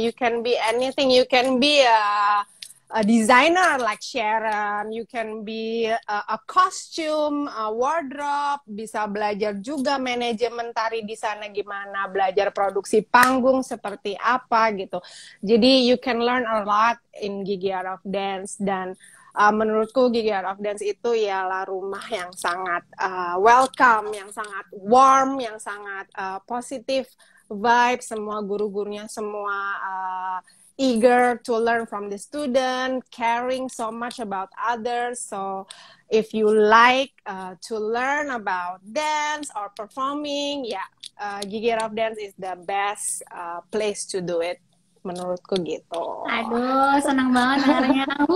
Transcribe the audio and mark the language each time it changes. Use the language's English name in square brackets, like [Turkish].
[English] You can be anything. You can be a designer like Sharon. You can be a costume, a wardrobe. [Indonesian] Bisa belajar juga manajemen tari di sana gimana, belajar produksi panggung seperti apa gitu. [English] Jadi you can learn a lot in Gigi Art of Dance. [Indonesian] Dan menurutku Gigi Art of Dance itu ialah rumah yang sangat welcome, yang sangat warm, yang sangat [English] positive vibe. [Indonesian] Semua guru-gurunya semua [English] eager to learn from the student, caring so much about others. So if you like to learn about dance or performing, Gigi Art of Dance is the best place to do it. [Indonesian] Menurutku gitu. Aduh, senang banget dengarnya.